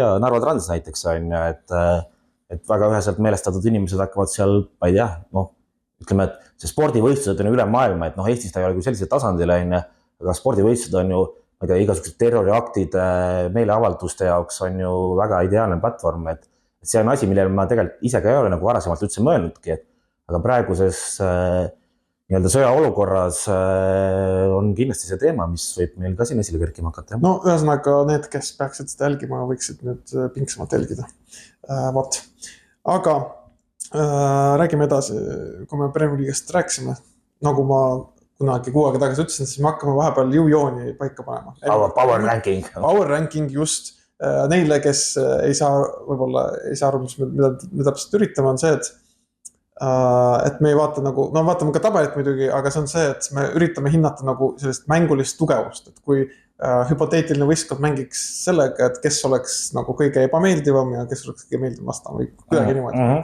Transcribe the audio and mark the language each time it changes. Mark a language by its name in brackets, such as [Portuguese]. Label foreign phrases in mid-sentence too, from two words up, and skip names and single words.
[Estonian] tea, Narva Trans näiteks on ju, et väga üheselt meelestatud inimesed hakkavad seal, ma ei tea, ütleme, et see spordivõistlused on üle maailma, et Eestis ta ei ole küll sellisel tasandil, aga spordivõistlused on ju, ma ei tea, igasugused terroriaktid meeleavalduste jaoks on ju väga ideaalne platvorm, et see on asi, millele ma tegelikult ise ka ei ole nagu varasemalt üldse mõelnudki, aga praeguses nii-öelda sõjaolukorras on kindlasti see teema, mis võib meil ka siin esile kerkima hakata. No ühesõnaga need, kes peaksid seda jälgima, võiksid nüüd pinksamalt jälgida. Vot. Aga räägime edasi, kui me Premier League'ist rääksime, nagu ma kunagi kuu aega tagasi ütlesin, siis me hakkame vahepeal jõujooni paika panema. [English] Power ranking. Power ranking [Estonian] just neile, kes ei saa aru, mida täpselt üritame, on see, et me ei vaata nagu, no vaatame ka tabelit muidugi, aga see on see, et me üritame hinnata nagu sellist mängulist tugevust, et kui hüpoteetiline võistkond mängiks sellega, et kes oleks nagu kõige ebameeldivam ja kes oleks kõige meeldivam vastama või kuidagi niimoodi.